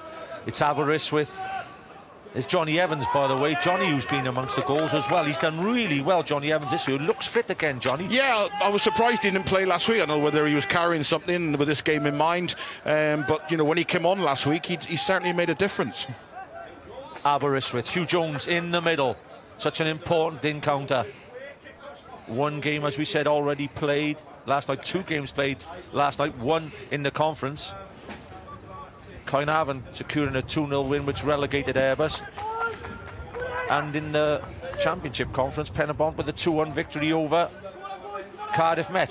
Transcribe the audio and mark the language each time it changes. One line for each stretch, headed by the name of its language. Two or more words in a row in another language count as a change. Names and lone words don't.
English: It's Aberystwyth. It's Johnny Evans, by the way. Johnny, who's been amongst the goals as well. He's done really well, Johnny Evans, this year. Looks fit again, Johnny. Yeah, I was surprised he didn't play last week. I don't know whether he was carrying something with this game in mind. But, when he came on last week, he certainly made a difference. Aberystwyth. Hugh Jones in the middle. Such an important encounter. One game, as we said, already played last night. 2 games played last night, 1 in the conference. Caernarfon securing a 2-0 win, which relegated Aberystwyth. And in the Championship Conference, Penabont with a 2-1 victory over Cardiff Met.